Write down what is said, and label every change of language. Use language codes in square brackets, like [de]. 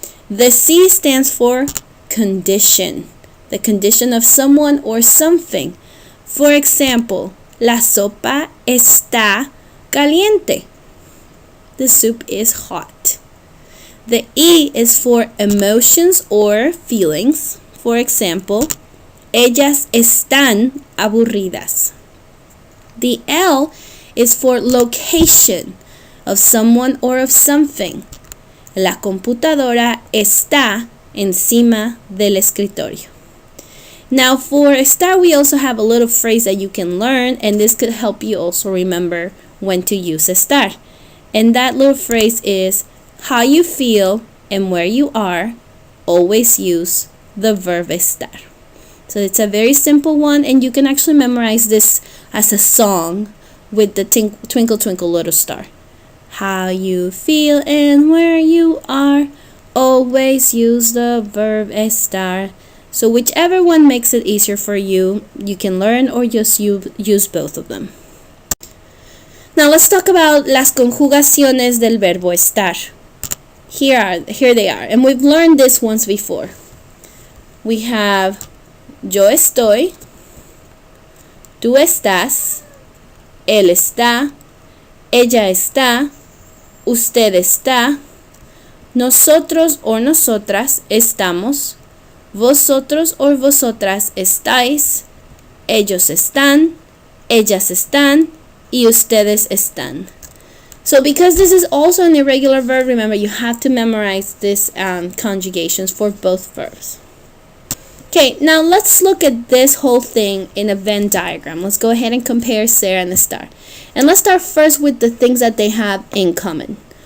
[en] The C stands for condition, the condition of someone or something. For example, [es] la sopa está caliente. [en] The soup is hot. The E is for emotions or feelings. For example, [es] ellas están aburridas. [en] The L is for location of someone or of something. [es] La computadora está encima del escritorio. [en] Now for estar, we also have a little phrase that you can learn, and this could help you also remember when to use estar. And that little phrase is how you feel and where you are, always use the verb estar. So it's a very simple one, and you can actually memorize this as a song with the Twinkle Twinkle Little Star. How you feel and where you are, always use the verb estar. So whichever one makes it easier for you, you can learn or just use both of them. Now let's talk about [es] las conjugaciones del verbo estar. [en] Here they are. And we've learned this once before. We have [es] yo estoy, tú estás, él está, ella está, usted está, nosotros o nosotras estamos, vosotros o vosotras estáis, ellos están, ellas están, y ustedes están. [en] So because this is also an irregular verb, remember you have to memorize this conjugations for both verbs. Okay, now let's look at this whole thing in a Venn diagram. Let's go ahead and compare ser and estar. And let's start first with the things that they have in common.